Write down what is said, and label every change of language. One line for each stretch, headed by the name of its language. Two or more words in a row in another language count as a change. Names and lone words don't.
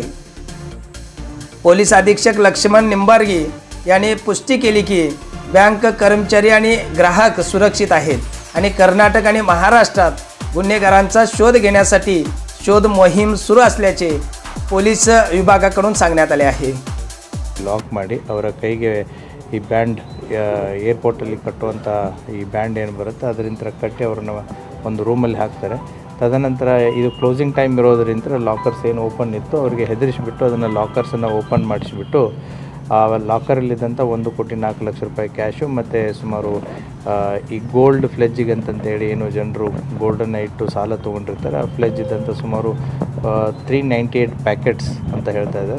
Marathi: पोलीस अधीक्षक लक्ष्मण निंबार्गी यांनी पुष्टी केली की बँक कर्मचारी आणि ग्राहक सुरक्षित आहेत आणि कर्नाटक आणि महाराष्ट्रात गुन्हेगारांचा शोध घेण्यासाठी शोध मोहीम सुरू असल्याचे पोलीस विभागाकडून सांगण्यात आले आहे।
Kannada: ಲಾಕ್ ಮಾಡಿ ಅವರ ಕೈಗೆ ಈ ಬ್ಯಾಂಡ್ ಏರ್ಪೋರ್ಟಲ್ಲಿ ಕಟ್ಟುವಂಥ ಈ ಬ್ಯಾಂಡ್ ಏನು ಬರುತ್ತೆ ಅದರಿಂದ ಕಟ್ಟಿ ಅವ್ರನ್ನ ಒಂದು ರೂಮಲ್ಲಿ ಹಾಕ್ತಾರೆ। ತದನಂತರ ಇದು
English: closing time
Kannada: ಇರೋದರಿಂದ ಲಾಕರ್ಸ್ ಏನು ಓಪನ್ ಇತ್ತು ಅವರಿಗೆ ಹೆದರಿಸಿಬಿಟ್ಟು ಅದನ್ನು ಲಾಕರ್ಸನ್ನು ಓಪನ್ ಮಾಡಿಸಿಬಿಟ್ಟು ಆ ಲಾಕರಲ್ಲಿದ್ದಂಥ 1,04,00,000 ರೂಪಾಯಿ ಕ್ಯಾಶು ಮತ್ತು ಸುಮಾರು ಈ ಗೋಲ್ಡ್ ಫ್ಲೆಜ್ಜಿಗೆ ಅಂತಂತೇಳಿ ಏನು ಜನರು ಗೋಲ್ಡನ್ನು ಇಟ್ಟು ಸಾಲ ತೊಗೊಂಡಿರ್ತಾರೆ ಆ ಫ್ಲೆಜ್ ಇದ್ದಂಥ ಸುಮಾರು 398 ಪ್ಯಾಕೆಟ್ಸ್ ಅಂತ ಹೇಳ್ತಾ ಇದ್ದಾರೆ।